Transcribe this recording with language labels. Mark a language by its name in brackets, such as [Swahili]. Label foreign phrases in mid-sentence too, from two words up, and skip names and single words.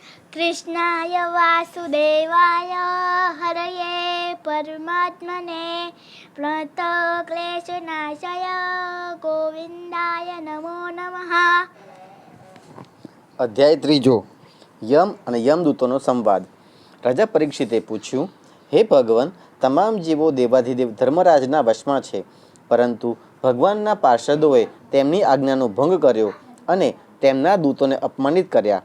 [Sanskrit] कृष्णाय वासुदेवाय हरये परमात्मने प्रणतक्लेशनाशाय गोविंदाय नमो नमः। [Gujarati] અધ્યાય ત્રીજો યમ અને યમદૂતોનો સંવાદ। રાજા પરીક્ષિતે પૂછ્યું, હે ભગવાન, તમામ જીવો દેવાધિદેવ ધર્મરાજના વશમાં છે, પરંતુ ભગવાનના પાર્ષદોએ તેમની આજ્ઞાનો ભંગ કર્યો અને તેમના દૂતોને અપમાનિત કર્યા।